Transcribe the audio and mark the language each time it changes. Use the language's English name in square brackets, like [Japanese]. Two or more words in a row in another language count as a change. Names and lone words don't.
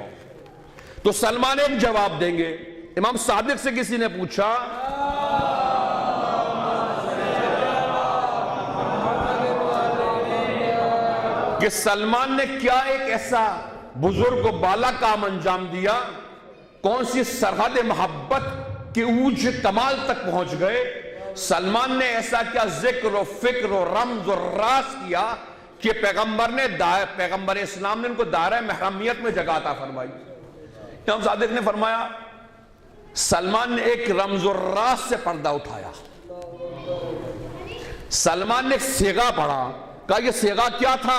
[Urdu] تو سلمان ایک جواب دیں گے۔ امام صادق سے کسی نے پوچھا کہ سلمان نے کیا ایک ایسا بزرگ و بالا کام انجام دیا، کون سی سرحد محبت کے اونچ کمال تک پہنچ گئے؟ سلمان نے ایسا کیا ذکر و فکر و رمز و راز کیا کہ پیغمبر اسلام نے ان کو دائرہ محرمیت میں جگہ عطا فرمائی۔ امام صادق نے فرمایا سلمان نے ایک رمز و راز سے پردہ اٹھایا، سلمان نے ایک صیغہ پڑھا۔ کہا یہ صیغہ کیا تھا؟